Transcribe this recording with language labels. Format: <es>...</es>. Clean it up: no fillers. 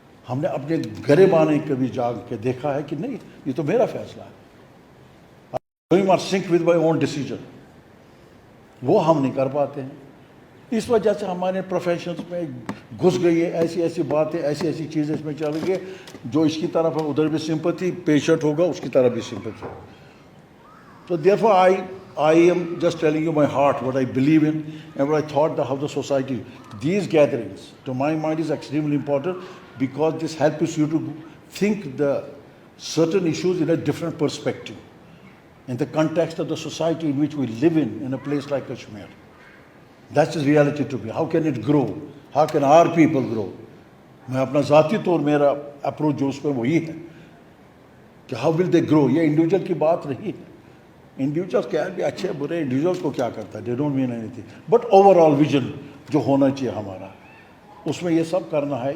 <ur>ہم نے اپنے گریبانے کبھی جاگ کے دیکھا ہے کہ نہیں یہ تو میرا فیصلہ ہے,</ur> <en>Sink with my own decision.</en> <ur>وہ ہم نہیں کر پاتے ہیں. اس وجہ سے ہمارے پروفیشنز میں گھس گئی ہے ایسی ایسی باتیں, ایسی ایسی چیزیں اس میں چل گئی, جو اس کی طرف ہے ادھر بھی سمپتھی, پیشنٹ ہوگا اس کی طرف بھی سمپتھی. تو</ur> <en>therefore I am just telling you my heart, what I believe in and what I thought how the society, these gatherings to my mind is extremely important because this helps you to think the certain issues in a different perspective in the context of the society in which we live in a place like Kashmir. That's the reality to me. How can it grow? How can our people grow?</en> <ur>میں اپنا ذاتی طور میرا approach جو اس پہ وہی ہے کہ</ur> <en>how will they grow.</en> <ur>یہ انڈیویجول کی بات نہیں ہے. انڈیویجولس کیا بھی اچھے برے, انڈیویجولس کو کیا کرتا ہے,</ur> <en>they don't mean anything. But overall vision</en> <ur>جو ہونا چاہیے ہمارا, اس میں یہ سب کرنا ہے.</ur>